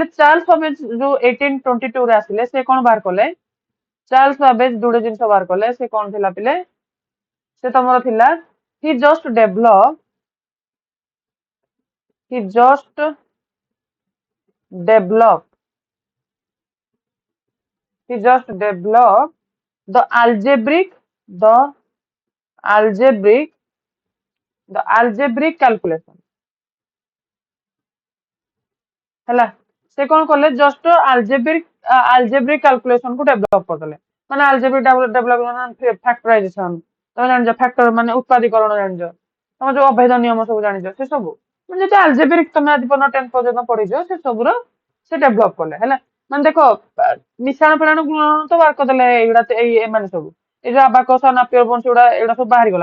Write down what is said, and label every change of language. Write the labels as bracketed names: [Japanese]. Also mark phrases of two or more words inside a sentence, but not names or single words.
[Odia] ଚାର୍ଲସ ବାବେଜ ଯୋଉ 1822 ରେ ଆସିଲେ, ସେ କଣ ବାହାର କଲେ, ଚାର୍ଲସ ବାବେଜ ଯୋଉଟେ ଜିନିଷ ବାହାର କଲେ, ସେ କଣ ଥିଲା ପିଲେ, ସେ ତମର ଥିଲା, [English] he just develop he just developed the the algebraic algebraic calculation [Odia] ହେଲା। ସେ କଣ କଲେ, [English] just algebraic calculation [Odia] କୁ ଡେଭଲପ କରିଦେଲେ। ମାନେ [English] algebraic develop, [Odia] ଫ୍ୟାକ୍ଟରାଇଜେସନ ତମେ ଜାଣିଛ, ଫ୍ୟାକ୍ଟର ମାନେ ଉତ୍ପାଦୀକରଣ ଜାଣିଛ, ତମେ ଯୋଉ ଅଭେଦ ନିୟମ ସବୁ ଜାଣିଛ, ସେ ସବୁ ମାନେ ଯେତେ algebraic ତମେ ଆଜି ପର୍ଯ୍ୟନ୍ତ 10th ପର୍ଯ୍ୟନ୍ତ ପଢିଛ, ସେ ସବୁର ସେ ଡେଭଲପ କଲେ ହେଲା। ମାନେ ଦେଖ, ମିଶାଣ ଫେଣାଣ ଗୁଣନ ତ ବାହାର କରିଦେଲେ ଏଇଗୁଡା, ଏମାନେ ସବୁ, ଏଇ ଯୋଉ ଆବାକସ ନାପିୟର ବୋନ୍ସ ଏଗୁଡା ସବୁ ବାହାରିଗଲା।